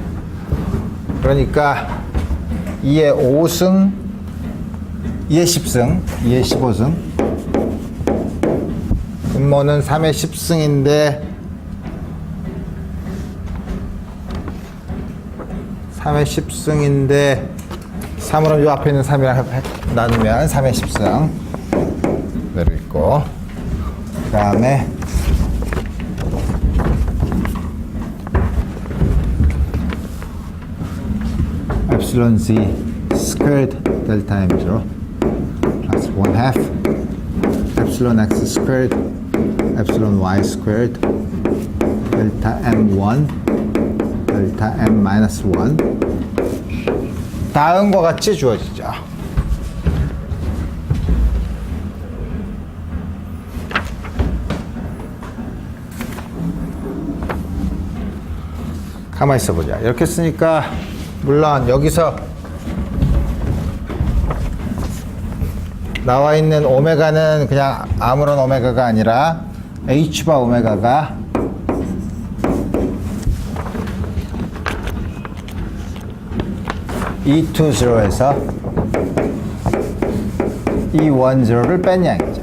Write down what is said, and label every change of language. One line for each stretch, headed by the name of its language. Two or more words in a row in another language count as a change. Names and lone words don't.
Korean: 그러니까 2의 5승 2의 10승 2의 15승 분모는 3의 10승인데 3의 10승인데 3으로 요 앞에 있는 3이랑 나누면 3의 10승 그대로 있고 그 다음에
English: epsilon z squared delta m0 plus 1/2 epsilon x squared epsilon y squared delta m1 delta m minus 1 다음과 같이 주어지죠.
Korean: 가만히 있어보자. 이렇게 쓰니까 물론 여기서 나와 있는 오메가는 그냥 아무런 오메가가 아니라 H바 오메가가 E20에서 E10를 뺀 양이죠.